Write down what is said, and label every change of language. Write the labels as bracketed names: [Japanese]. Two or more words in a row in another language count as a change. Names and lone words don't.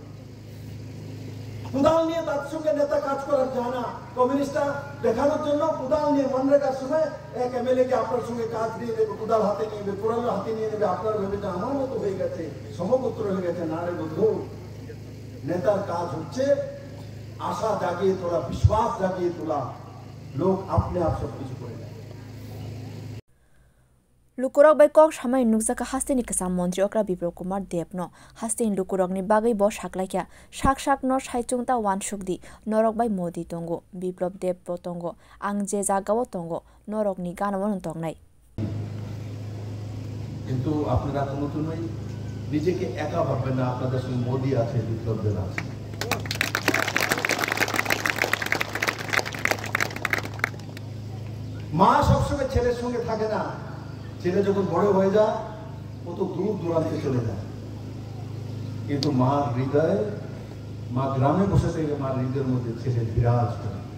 [Bangla] কুদাল নিয়ে তার সঙ্গে নেতা কাজ করার যায় না কমিউনিস্টরা দেখানোর জন্য কুদাল নিয়ে মনরেগার সময় এক এমএলএ কে আপনার সঙ্গে কাজ দিয়ে দেবে কুদাল হাতে নিয়ে নেবে কুড়াল হাতে নিয়ে নেবে আপনার ভেবে যে আমার মতো হয়ে গেছে সমগোত্র হয়ে গেছে না রে বন্ধু নেতার কাজ হচ্ছে আশা জাগিয়ে তোলা বিশ্বাস জাগিয়ে তোলা লোক আপনি আপ সব কিছু করে দেয় [Kok Borok] Lukurok bai kok samai nukjaka hasteni kasam mantri okra Biplop Kumar Deb no hasteni lukurok ni bagai bo saklaikya sak no saichungta wan shukdi norok bai Modi tongo Biplop Deb bo tongo ang je jagao tongo norok ni ganamon tongnai [Bangla] কিন্তু আপনারা কোনোদিনই নিজেকে একা ভাববেন না আপনাদের সঙ্গে মোদি আছে বিপ্লব দেব আছে মা সবসময় ছেলের সঙ্গে থাকে না ছেলে যখন বড় হয়ে যায় কত দূর দূরান্তে চলে যায় কিন্তু মার হৃদয়ে মা গ্রামে বসে থেকে মার হৃদয়ের মধ্যে ছেলে বিরাজ করে